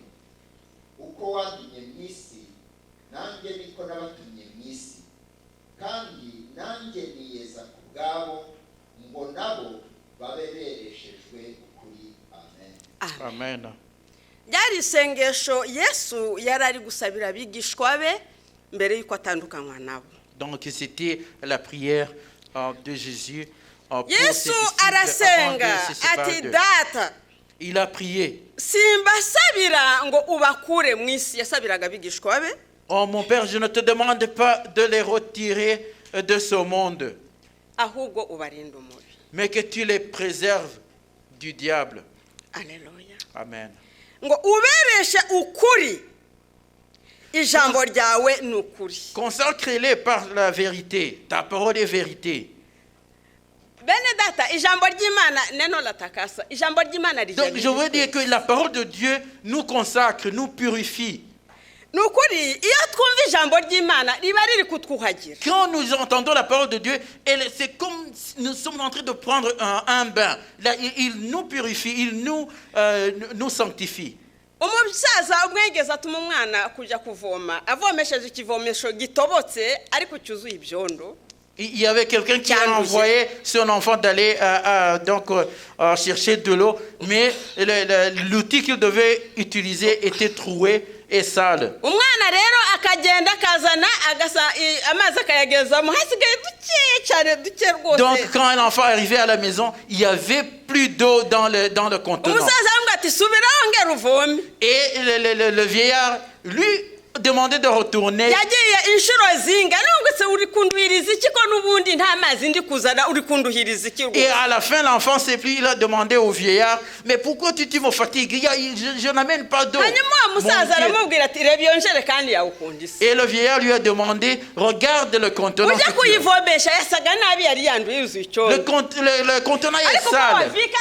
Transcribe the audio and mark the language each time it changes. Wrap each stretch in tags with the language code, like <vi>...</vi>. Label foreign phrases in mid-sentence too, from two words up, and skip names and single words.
<rw>Uko watumye mu isi nanjye niko nabatumye mu isi, kandi nanjye niyeza ku bwabo ngo nabo babe bereshejwe ukuri. Amen. Amen. Ryari isengesho Yesu yari ari gusabira abigishwa be mbere yuko atandukanywa nabo.</rw> <fr>Donc c'était la prière de Jésus pour ses</fr> <rw>Yesu</rw> <fr>disciples</fr> <rw>arasenga</rw> <fr>avant de se séparer</fr> <rw>ati</rw> <fr>d'eux.</fr> <rw>data</rw> <fr>Il a prié.</fr> <rw>simbasabira ngo ubakure mu isi, yasabiraga abigishwa be.</rw> <fr>Oh mon Père, je ne te demande pas de les retirer de ce monde,</fr> <rw>ahubwo ubarinda umubi.</rw> <fr>mais que tu les préserves du diable. Alléluia. Amen.</fr> <rw>Ngo ubereshe ukuri, ijambo ryawe ni ukuri.</rw> <fr>Consacre-les par la vérité. Ta parole est vérité.</fr> <rw>Bene data, ijambo ry'Imana</rw> <sw>neno latakasa.</sw> <rw>Ijambo ry'Imana</rw> <fr>Donc je veux dire que la parole de Dieu nous consacre, nous purifie.</fr> <rw>Nukuri, iyo twumva ijambo ry'Imana riba riri kutwuhagira.</rw> <fr>Quand nous entendons la parole de Dieu, c'est comme si nous sommes en train de prendre un bain. Là, il nous purifie, il nous sanctifie.</fr> <rw>Umusaza umwegeza atuma umwana kujya kuvoma, avomesheje ikivomesho gitobotse ariko cyuzuye ibyondo.</rw> <fr>Il y avait quelqu'un qui a envoyé son enfant d'aller chercher de l'eau, mais l'outil qu'il devait utiliser était troué et sale.</fr> <rw>Umwana rero akagenda akazana amazi akayagezamo hasigaye duke cyane duke rwose.</rw> <fr>Donc quand l'enfant arrivait à la maison, il y avait plus d'eau dans le contenant.</fr> <rw>Umusaza aramubwira ati subiraho ngera uvome.</rw> <fr>Et le vieillard lui demandait de retourner.</fr> <rw>Yagiye inshuro zinga nubwo se uri kunduhiriza iki ko nubundi nta mazi ndi kuzana uri kunduhiriza iki.</rw> <fr>Et à la fin l'enfant s'est pris, il a demandé au vieillard, mais pourquoi tu me fatigues? Je n'amène pas d'eau. Et le vieillard lui a demandé, regarde le contenant. Le contenant est sale.</fr>